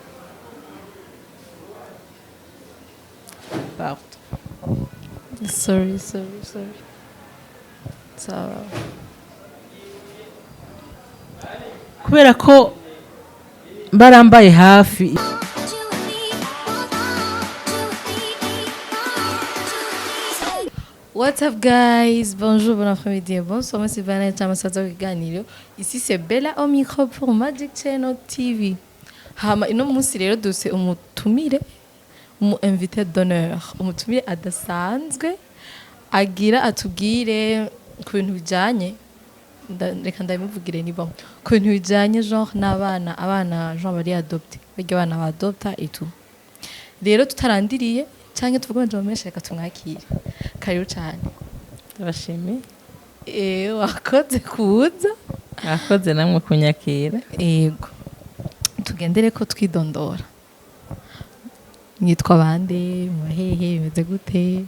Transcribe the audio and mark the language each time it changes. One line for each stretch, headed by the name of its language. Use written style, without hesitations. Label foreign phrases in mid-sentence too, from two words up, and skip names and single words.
English: sorry so
Rundi: kubera ko barambaye hafi.
English: What's up guys,
French: bonjour, bon après-midi, bonsoir, moi c'est Vanessa Masato Kiganiro. Ici c'est Bella au micro pour Magic Channel TV.
Rundi: Hama ino munsi rero duse umutumire umu
French: invité d'honneur,
Rundi: umutumire adasanzwe agira atubwire ku bintu bijanye reka ndabimuvugire ni bon ku bintu bijanye genre abana genre bari adopté barya abana badopta
French: et tout.
Rundi: Rero tutarandiriye cyangwa tuvuga ngo bameshe reka tumwakire. Karibu cyane. Ndabashimiye. Wakoze kuza. Wakoze namwe kunyakira. Yego. Tugendere ko twidondora. Mwitwa bande, muhehe, bimeze gute?